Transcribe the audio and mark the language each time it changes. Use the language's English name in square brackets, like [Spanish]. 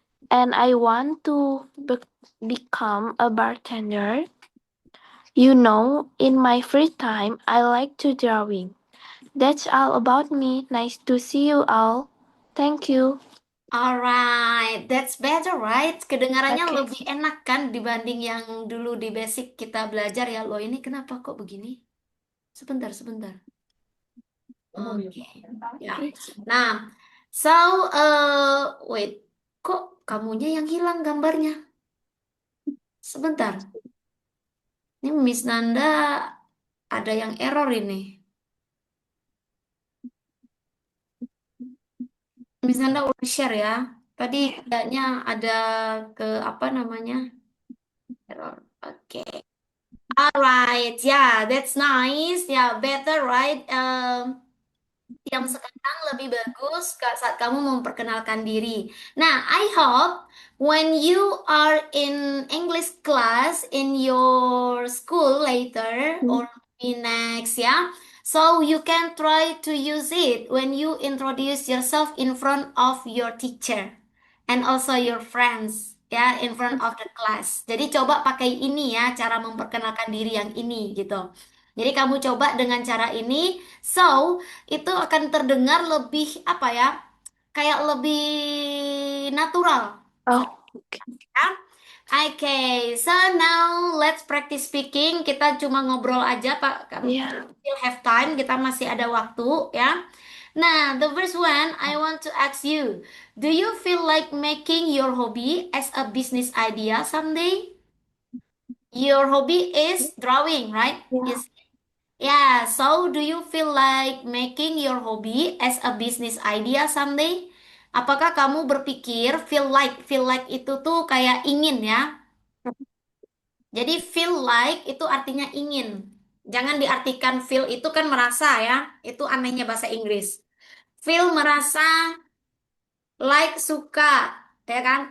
[English] And I want to become a bartender. You know, in my free time, I like to drawing. That's all about me. Nice to see you all. Thank you. Alright, that's better, right? [Indonesian] Kedengarannya [English] Okay. [Indonesian] lebih enak kan dibanding yang dulu di basic kita belajar ya. Loh, ini kenapa kok begini? Sebentar. Oke, ya. Nah, [English] so, wait, [Indonesian] kok kamunya yang hilang gambarnya? Sebentar, ini Miss Nanda ada yang error ini. Miss Nanda udah share ya. Tadi kayaknya ada ke apa namanya? Error. Oke. [English] Alright, yeah, that's nice. Yeah, better, right? [Indonesian] Yang sekarang lebih bagus saat kamu memperkenalkan diri. [English] Nah, I hope when you are in English class in your school later or maybe next, ya, So you can try to use it when you introduce yourself in front of your teacher and also your friends, ya, in front of the class. [Indonesian] Jadi coba pakai ini ya, cara memperkenalkan diri yang ini gitu. Jadi kamu coba dengan cara ini, so itu akan terdengar lebih apa ya? Kayak lebih natural. Oh, Ya. [English] Oke, so now let's practice speaking. [Indonesian] Kita cuma ngobrol aja, Pak. [English] yeah. Still have time, [Indonesian] kita masih ada waktu, ya. [English] Nah, the first one, I want to ask you, do you feel like making your hobby as a business idea someday? Your hobby is drawing, right? Yeah. Is yeah, so do you feel like making your hobby as a business idea someday? [Indonesian] Apakah kamu berpikir feel like itu tuh kayak ingin ya? Jadi feel like itu artinya ingin. Jangan diartikan feel itu kan merasa ya. Itu anehnya bahasa Inggris. Feel merasa, like suka, ya kan?